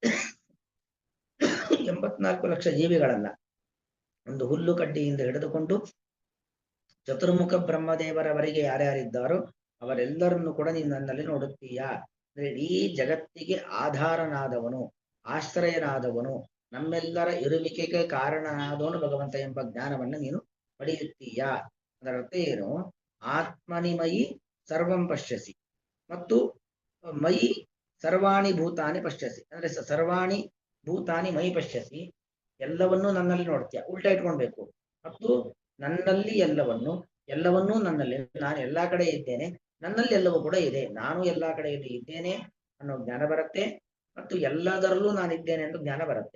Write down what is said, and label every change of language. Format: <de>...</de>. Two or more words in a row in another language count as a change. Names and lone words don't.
<kn>84 ಲಕ್ಷ ಜೀವಿಗಳನ್ನ ಒಂದು ಹುಲ್ಲು ಕಡ್ಡಿಯಿಂದ ಹಿಡಿದುಕೊಂಡು ಚತುರ್ಮುಖ ಬ್ರಹ್ಮದೇವರವರೆಗೆ ಯಾರ್ಯಾರಿದ್ದಾರೋ ಅವರೆಲ್ಲರನ್ನು ಕೂಡ ನೀನು ನನ್ನಲ್ಲಿ ನೋಡುತ್ತೀಯಾ. ಅಂದ್ರೆ ಇಡೀ ಜಗತ್ತಿಗೆ ಆಧಾರನಾದವನು, ಆಶ್ರಯನಾದವನು, ನಮ್ಮೆಲ್ಲರ ಇರುವಿಕೆಗೆ ಕಾರಣನಾದವನು ಭಗವಂತ ಎಂಬ ಜ್ಞಾನವನ್ನು ನೀನು ಪಡೆಯುತ್ತೀಯಾ. ಅದರ ಅರ್ಥ ಏನು?</kn> <sa>ಆತ್ಮನಿಮಯಿ ಸರ್ವಂ ಪಶ್ಯಸಿ, ಮತ್ತು ಮಯಿ ಸರ್ವಾಣಿ ಭೂತಾನಿ ಪಶ್ಯಸಿ.</sa> <kn>ಅಂದ್ರೆ</kn> <sa>ಸರ್ವಾಣಿ ಭೂತಾನಿ ಮೈ ಪಶ್ಯಸಿ,</sa> <kn>ಎಲ್ಲವನ್ನೂ ನನ್ನಲ್ಲಿ ನೋಡ್ತೀಯ. ಉಲ್ಟಾ ಇಟ್ಕೊಳ್ಬೇಕು. ಮತ್ತು ನನ್ನಲ್ಲಿ ಎಲ್ಲವನ್ನೂ, ಎಲ್ಲವನ್ನೂ ನನ್ನಲ್ಲಿ, ನಾನು ಎಲ್ಲಾ ಕಡೆ ಇದ್ದೇನೆ, ನನ್ನಲ್ಲಿ ಎಲ್ಲವೂ ಕೂಡ ಇದೆ, ನಾನು ಎಲ್ಲಾ ಕಡೆಯಲ್ಲಿ ಇದ್ದೇನೆ ಅನ್ನೋ ಜ್ಞಾನ ಬರುತ್ತೆ, ಮತ್ತು ಎಲ್ಲದರಲ್ಲೂ ನಾನಿದ್ದೇನೆ ಎಂದು ಜ್ಞಾನ ಬರುತ್ತೆ.</kn>